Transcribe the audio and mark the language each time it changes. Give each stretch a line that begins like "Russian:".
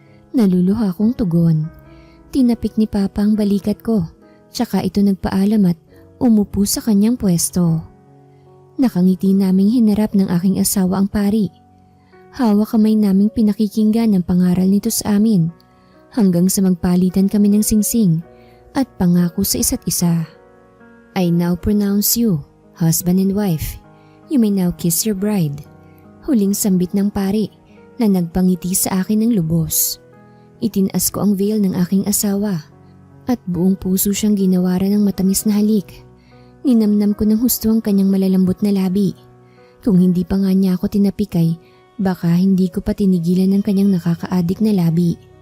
Filipino: Naluluha akong tugon. Tinapik ni Papa ang balikat ko, tsaka ito nagpaalam at umupo sa kanyang pwesto. Nakangiti naming hinarap ng aking asawa ang pari. Hawak kamay naming pinakikinggan ang pangaral nito sa amin hanggang sa magpalitan kami ng singsing at pangako sa isa't isa.
English: I now pronounce you, husband and wife. You may now kiss your bride.
Filipino: Huling sambit ng pari na nagpangiti sa akin ng lubos. Itinaas ko ang veil ng aking asawa at buong puso siyang ginawaran ng matamis na halik. Ninamnam ko ng husto ang kanyang malalambot na labi. Kung hindi pa nga niya ako tinapik ay baka hindi ko pa tinigilan ng kanyang nakakaadik na labi.